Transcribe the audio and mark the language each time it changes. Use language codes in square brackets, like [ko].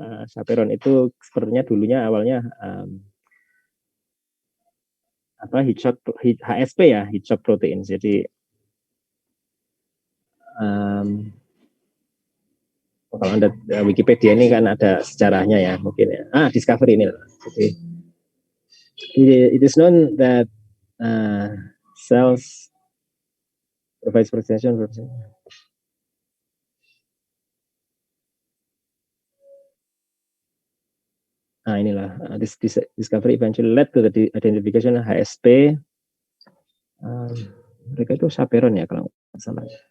[id] Chaperone itu sepertinya dulunya awalnya HSP ya, heat shock protein. Jadi kalau Anda Wikipedia ini kan ada sejarahnya ya mungkin ya. Discovery ini. Jadi [en] it is known that cells provides protection. [id] Inilah [en] this discovery eventually led to the identification of HSP. [id] Mereka itu chaperone ya kalau nggak salah.